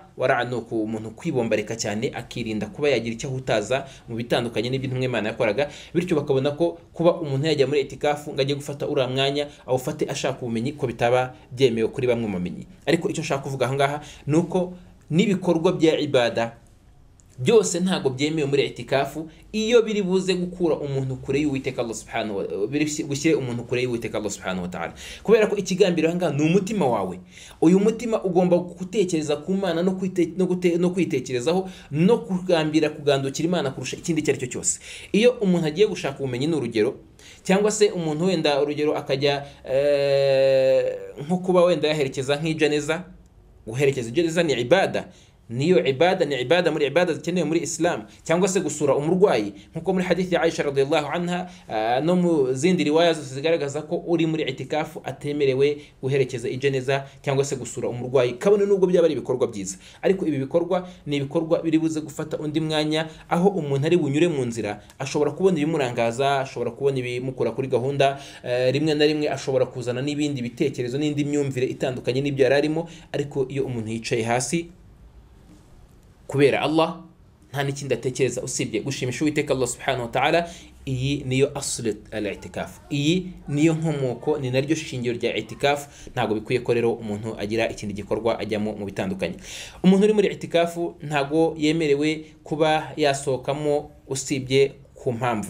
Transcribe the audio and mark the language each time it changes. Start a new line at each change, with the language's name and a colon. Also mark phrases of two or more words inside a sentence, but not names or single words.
Kinyarwanda: Wara' ni umuntu kwibombarika cyane akirinda kuba yagira icyo ahutaza mu bitandukanye n'ibintu Imana yakoraga, bityo bakabona ko kuba umuntu yajya muri itikafu ngo ajye gufata uriya mwanya awufate ashaka ubumenyi ko bitaba byemewe kuri bamwe mu bamenyi. Ariko icyo nshaka kuvuga aha ngaha ni uko n'ibikorwa bya ibada byose ntago byemewe muri itikafu iyo biri buze gukura umuntu kure y'Uwiteka Allah
Arabic: سبحانه وتعالى,
Kinyarwanda: gushyire umuntu kure y'Uwiteka Allah
Arabic: سبحانه وتعالى,
Kinyarwanda: kubera ko ikigambiro aha ngaha ni umutima wawe. Uyu mutima ugomba gutekereza ku Mana no kwitekerezaho no kugambira kugandukira Imana kurusha ikindi icyo ari cyo cyose. Iyo umuntu agiye gushaka ubumenyi n'urugero, cyangwa se umuntu wenda urugero akajya nko kuba wenda yaherekeza nk'ijaneza. Guherekeza ijaneza ni ibada, niyo ibada, ni ibada muri ibada zikenewe muri Islam. Cyangwa se gusura umurwayi nkuko muri hadithi ya Aisha
Arabic: رضي الله عنها
Kinyarwanda: no mu zindi riwaya zose zigaragaza ko uri muri itikafu atemerewe guherekeza ijaneza cyangwa se gusura umurwayi, kabone nubwo byaba ari ibikorwa byiza. Ariko ibi bikorwa ni ibikorwa biri buze gufata undi mwanya, aho umuntu ari bunyure mu nzira ashobora kubona ibimurangaza, ashobora kubona ibimukura kuri gahunda, rimwe na rimwe ashobora kuzana n'ibindi bitekerezo n'indi myumvire itandukanye n'ibyo yari arimo. Ariko iyo umuntu yicaye hasi kubera Allah, nta n'ikindi atekereza usibye gushimisha Uwiteka Allah
Arabic: سبحانه وتعالى,
Kinyarwanda: iyi niyo
Arabic: أصل الاعتكاف,
Kinyarwanda: iyi niyo nkomoko, ni naryo shingiro rya i'tikaf. Ntago bikwiye ko rero umuntu agira ikindi gikorwa ajyamo mu bitandukanye. Umuntu uri muri i'tikafu ntago yemerewe kuba yasohokamo usibye ku mpamvu.